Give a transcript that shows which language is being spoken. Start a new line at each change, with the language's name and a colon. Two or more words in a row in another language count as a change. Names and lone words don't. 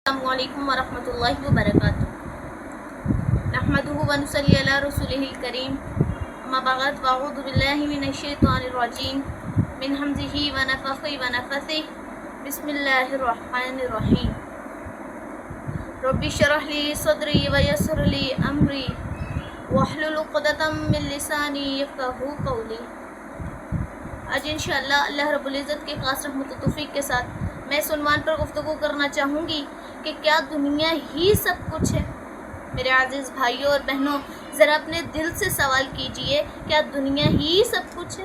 Arabic: السلام عليكم ورحمة الله وبركاته نحمده ونصلي على رسوله الكريم أما بعد أعوذ بالله من الشيطان الرجيم من همزه ونفخه ونفخه بسم الله الرحمن الرحيم رب اشرح لي صدري ويسر لي أمري واحلل عقدة من لساني يفقهوا قولي.
Urdu: آج ان شاء اللہ اللہ رب العزت کے خاص رحمت و توفیق کے ساتھ میں اس عنوان پر گفتگو کرنا چاہوں گی کہ کیا دنیا ہی سب کچھ ہے. میرے عزیز بھائیوں اور بہنوں، ذرا اپنے دل سے سوال کیجیے، کیا دنیا ہی سب کچھ ہے?